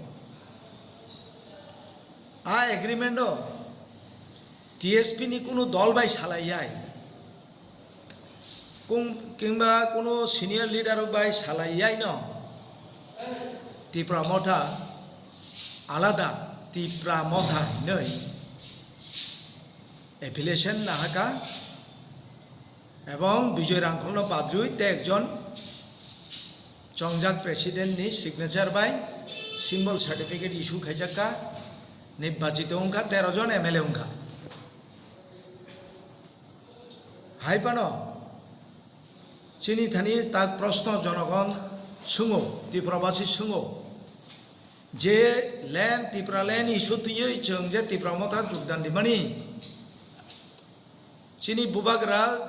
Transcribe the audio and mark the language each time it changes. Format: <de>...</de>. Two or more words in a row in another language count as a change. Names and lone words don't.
<trp>आ एग्रीमेंट TSP नि कोनो दल बाय सालायाय किंबा कोनो सिनियर लीडर बाय सालायाय न Tipra Motha आलादा Tipra Motha नै एफिलिएशन नाहाका एवं विजय रांखलनो बाद्रुय ते एकजन चंगजाक प्रेसिडेंट नि सिग्नेचर बाय</trp> <en>symbol certificate</en> <trp>इश्यू खाइजाका निर्वाचित उनका 13 जन MLA उनका हाइपानो चिनी थानी ताक प्रश्न जनगण सुङो त्रिपुराबासी सुङो जे लैंड त्रिपुरा लैंड इश्यू तैयै जों जे त्रिपुरा मथा जुगदान दिमानि चिनी बुबाग्रा</trp>